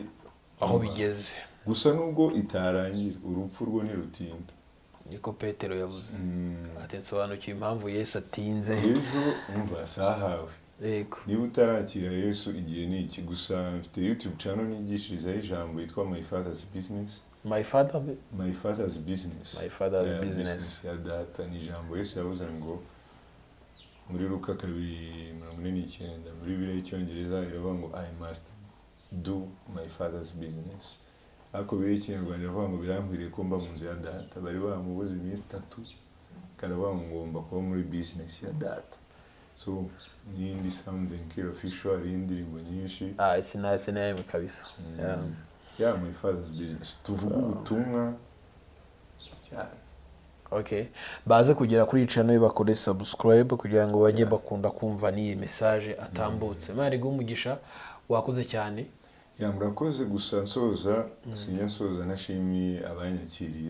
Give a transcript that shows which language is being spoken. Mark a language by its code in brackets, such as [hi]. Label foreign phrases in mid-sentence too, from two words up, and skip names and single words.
[rw] aho bigeze. Gusa nubwo itarangira, urupfu rwo ntirutinda, niko Petero yavuze. Ati nsobanukiwe impamvu Yesu atinze. ejo umva sahawe. Yego. Niba utarakira Yesu igihe ni iki. Gusa mfite YouTube channel nigishirizaho ijambo yitwa My Father's Business. My Father's Business. My Father's Business ya data. Ni ijambo Yesu yavuze ngo muri Luka 2:49, muri Bibiliya y'Icyongereza iravuga ngo [en] I must do my Father's business. [rw] Ariko Bibiliya y'Ikinyarwanda iravuga ngo biramkwiriye ko mba mu nzu ya data. Bari bamubuze iminsi 3 karavuga ngo ngomba kuba muri business ya data. So n'indi [en] something official, [rw] indirimbo nyinshi. [en] It's nice kabisa. Yeah, My Father's Business. [rw] Tuvuga ubutumwa cyane. Okay. Baze kugera kuri channel bakore subscribe kugira ngo bajye bakunda kumva n'iyi message atambutse. Imana iguhe umugisha, wakoze cyane. Murakoze. Gusa nsoza sinyasoza nashimiye abanyakiriye.